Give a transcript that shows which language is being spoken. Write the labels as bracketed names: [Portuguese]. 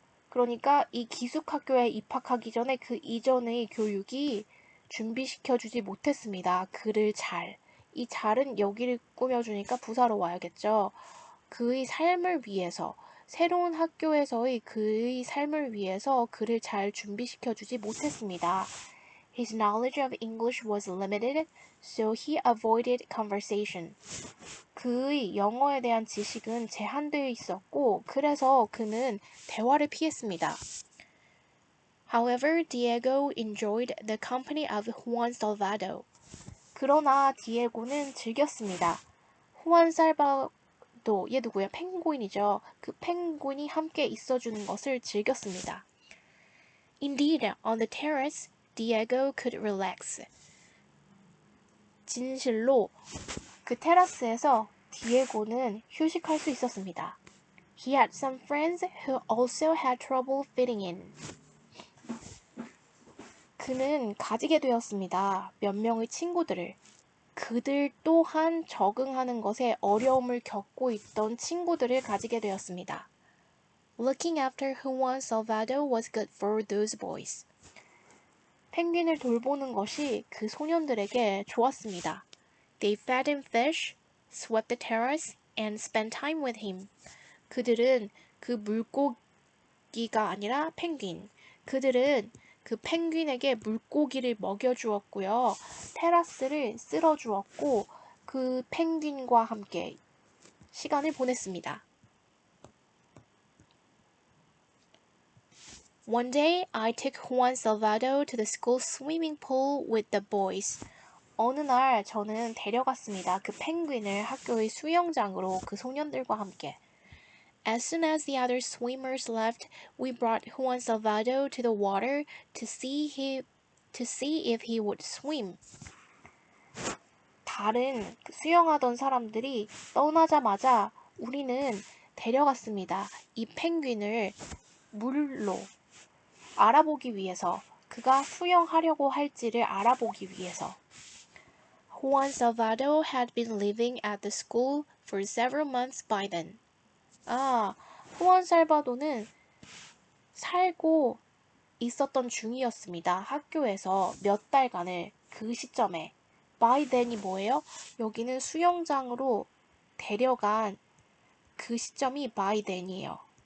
[Korean] 그러니까 이 기숙학교에 입학하기 전에 그 이전의 교육이 준비시켜주지 못했습니다. 그를 잘. 이 잘은 여기를 꾸며주니까 부사로 와야겠죠. 그의 삶을 위해서, 새로운 학교에서의 그의 삶을 위해서 그를 잘 준비시켜주지 못했습니다. [English] His knowledge of English was limited, so he avoided conversation. [Korean] 그의 영어에 대한 지식은 제한되어 있었고, 그래서 그는 대화를 피했습니다. [English] However, Diego enjoyed the company of Juan Salvado. [Korean] 그러나 디에고는 즐겼습니다. 후안 살바도, 얘 누구야? 펭귄이죠. 그 펭귄이 함께 있어주는 것을 즐겼습니다. [English] Indeed, on the terrace, Diego could relax. [Korean] 진실로 그 테라스에서 디에고는 휴식할 수 있었습니다. [English] He had some friends who also had trouble fitting in. [Korean] 그는 가지게 되었습니다. 몇 명의 친구들을. 그들 또한 적응하는 것에 어려움을 겪고 있던 친구들을 가지게 되었습니다. [English] Looking after Juan Salvado was good for those boys. [Korean] 펭귄을 돌보는 것이 그 소년들에게 좋았습니다. [English] They fed him fish, swept the terrace, and spent time with him. [Korean] 그들은 그 물고기가 아니라 펭귄. 그들은 그 펭귄에게 물고기를 먹여주었고요. 테라스를 쓸어주었고 그 펭귄과 함께 시간을 보냈습니다. [English] One day, I took Juan Salvado to the school swimming pool with the boys. [Korean] 어느 날 저는 데려갔습니다. 그 펭귄을 학교의 수영장으로 그 소년들과 함께. [English] As soon as the other swimmers left, we brought Juan Salvado to the water to see if he would swim. [Korean] 다른 수영하던 사람들이 떠나자마자 우리는 데려갔습니다. 이 펭귄을 물로 알아보기 위해서, 그가 수영하려고 할지를 알아보기 위해서. [English] Juan Salvado had been living at the school for several months by then. [Korean] 후안 살바도는 살고 있었던 중이었습니다. 학교에서 몇 달간을 그 시점에. by then이 뭐예요? 여기는 수영장으로 데려간 그 시점이 by then이에요.